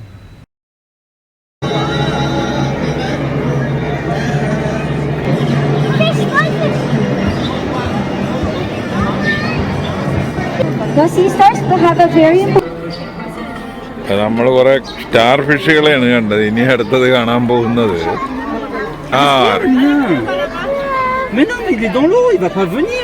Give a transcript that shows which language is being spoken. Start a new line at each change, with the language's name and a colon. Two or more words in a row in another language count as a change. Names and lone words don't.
Malayalam: നമ്മൾ കുറെ
English: star fishes
Malayalam: കണ്ടത്. ഇനി അടുത്തത് കാണാൻ പോകുന്നത്
French: Mais non, mais il est dans l'eau, il va pas venir.